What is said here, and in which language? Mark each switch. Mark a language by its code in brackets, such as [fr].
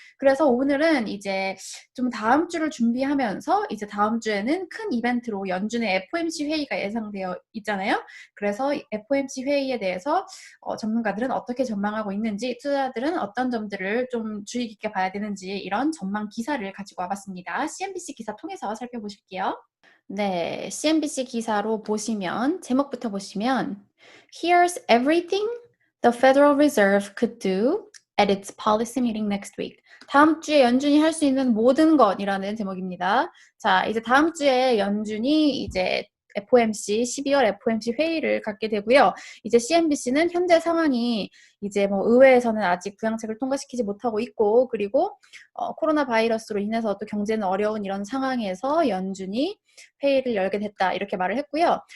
[ko] 그래서 오늘은 이제 좀 다음 주를 준비하면서 이제 다음 주에는 큰 이벤트로 연준의 FOMC 회의가 예상되어 있잖아요. 그래서 FOMC 회의에 대해서 전문가들은 어떻게 전망하고 있는지, 투자자들은 어떤 점들을 좀 주의 깊게 봐야 되는지 이런 전망 기사를 가지고 와봤습니다. CNBC 기사 통해서 살펴보실게요. 네, CNBC 기사로 보시면 제목부터 보시면 [en] Here's everything the Federal Reserve could do at its policy meeting next week. [ko] 다음 주에 연준이 할 수 있는 모든 것이라는 제목입니다. 자, 이제 다음 주에 연준이 이제 FOMC 12월 FOMC 회의를 갖게 되고요. 이제 CNBC는 현재 상황이 이제 뭐 의회에서는 아직 부양책을 통과시키지 못하고 있고 그리고 코로나 바이러스로 인해서 또 경제는 어려운 이런 상황에서 연준이 회의를 열게 됐다 이렇게 말을 했고요.